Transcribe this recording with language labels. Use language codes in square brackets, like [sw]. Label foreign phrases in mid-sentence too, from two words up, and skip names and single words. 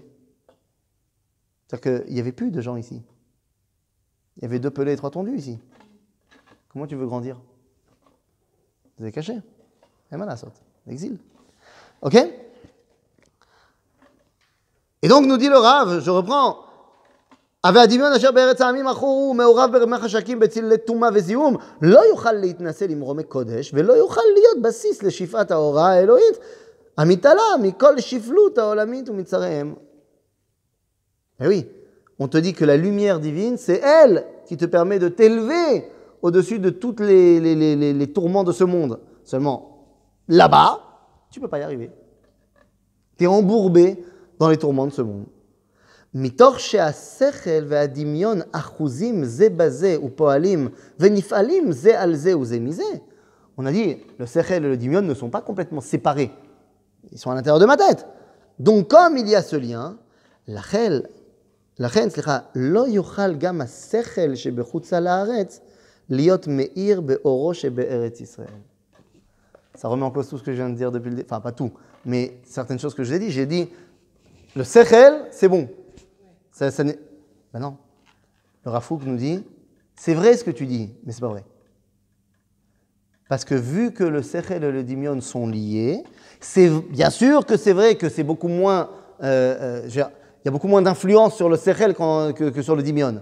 [fr] C'est-à-dire qu'il n'y avait plus de gens ici. Il y avait 2 pelés et 3 tondus ici. Comment tu veux grandir? Vous avez caché. L'exil. Ok? Et donc nous dit le Rav, je reprends. [he] והדמיון אשר בארץ העמים הוא מעורב ברמי חשקים בצלילי טומאה וזיהום לא יוכל להתנסה למרומי קודש ולא יוכל להיות בסיס לשפעת ההוראה האלוהית המתעלה מכל שפלות העולמית ומצריהם. [fr] Eh oui, on te dit que la lumière divine, c'est elle qui te permet de t'élever au-dessus de tous les tourments de ce monde. Seulement, là-bas, tu ne peux pas y arriver. Tu es embourbé dans les tourments de ce monde. [he] מתוך שהשכל והדמיון אחוזים זה בזה ופועלים ונפעלים זה על זה וזה מזה. [fr] On a dit, le sechel et le dimion ne sont pas complètement séparés. Ils sont à l'intérieur de ma tête. Donc, comme il y a ce lien, [he] לכן, לא יוכל גם השכל שבחוץ לארץ להיות מאיר באורו שבארץ ישראל. [fr] Ça remet en cause tout ce que je viens de dire depuis le début. Enfin, pas tout, mais certaines choses que j'ai dit. J'ai dit, le sechel, c'est bon. Ben non. Le Rav Kook nous dit, c'est vrai ce que tu dis, mais c'est pas vrai. Parce que vu que le sechel et le dimion sont liés, c'est bien sûr que c'est vrai que c'est beaucoup moins, il y a beaucoup moins d'influence sur le sechel que sur le dimion.